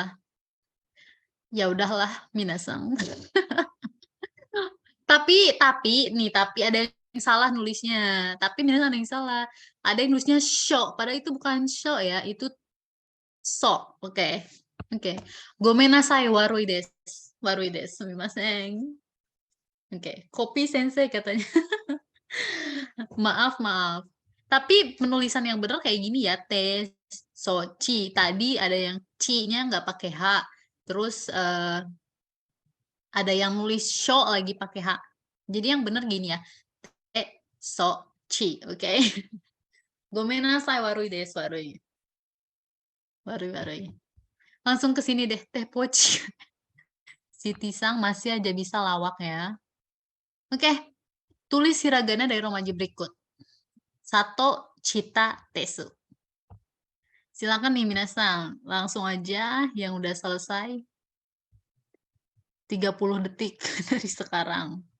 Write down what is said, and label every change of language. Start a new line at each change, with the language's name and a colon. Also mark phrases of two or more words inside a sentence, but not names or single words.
Indonesian: Ya udahlah, minasang. Tapi ada yang salah nulisnya. Tapi minasang ada yang salah. Ada yang nulisnya show, padahal itu bukan show ya, itu so. Oke. Oke.
Japanese: ごめんなさい悪いです. 悪いです。すみません.
Indonesian: Oke. Kopi sensei katanya. Maaf, maaf. Tapi penulisan yang benar kayak gini ya, te, so, ci. Tadi ada yang ci-nya nggak pakai H. Terus ada yang nulis show lagi pakai H. Jadi yang benar gini ya, te, so, ci. Oke.
Japanese: ごめんなさい悪いです、悪い。悪い、悪い.
Indonesian: Langsung ke sini deh, teh poci. Si Tisang masih aja bisa lawak ya. Oke, tulis hiragana dari romaji berikut. Sato Cita Tesu. Silakan nih minasang, langsung aja yang udah selesai 30 detik dari sekarang.